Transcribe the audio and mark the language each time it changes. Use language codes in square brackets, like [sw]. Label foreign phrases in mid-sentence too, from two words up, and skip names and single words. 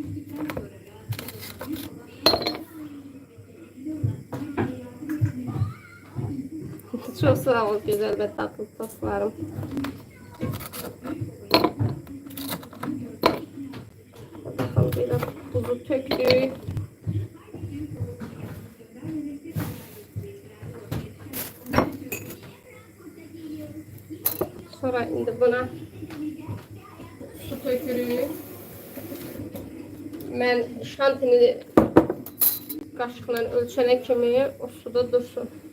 [tr] Çok sağ ol güzel ve tatlı tostlarım. Bakalım biraz buzu töktük. [az] Sonra indi buna su tökürük. Mən şantini qaşıqla ölçənə kimi o suda dursun.